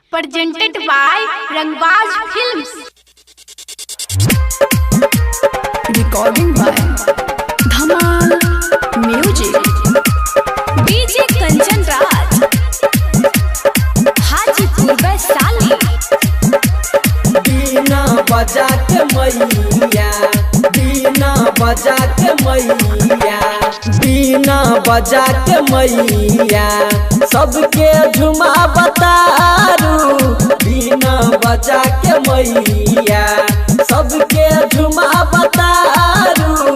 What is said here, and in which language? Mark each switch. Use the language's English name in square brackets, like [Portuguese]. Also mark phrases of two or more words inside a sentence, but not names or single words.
[English] presented by Rangbaaz Films. Recording by Dhamal Music. DJ Kanchan Raj, Hajipur Vaishali. [Bhojpuri] बीना बजा के मैया, बीना बजा के मैया, बीना बजा के मैया, सबके झुमा बतारू। बीना बजा के मैया, सबके झुमा बतारू।